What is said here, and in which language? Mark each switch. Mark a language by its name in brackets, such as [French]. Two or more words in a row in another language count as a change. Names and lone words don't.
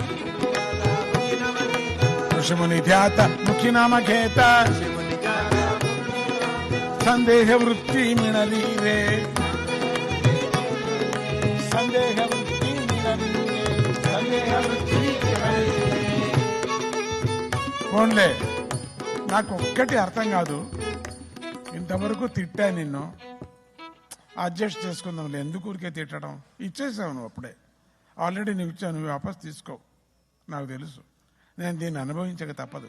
[Marathi] ऋषिमुनि ध्याता मुखी नाम घेता, संदेह वृत्ति मिणली रे, संदेह वृत्ति मिणली रे, संदेह वृत्ति मिणली रे. [Telugu] పోన్లే, నాకు ఒక్కటి అర్థం కాదు. ఇంతవరకు తిట్టా నిన్ను, అడ్జస్ట్ చేసుకుందాంలే, ఎందుకు ఊరికే తిట్టడం? ఇచ్చేసావు నువ్వు అప్పుడే. ఆల్రెడీ నువ్వు ఇచ్చావు, నువ్వు వాపస్ తీసుకో. నాకు తెలుసు, నేను దీన్ని అనుభవించక తప్పదు.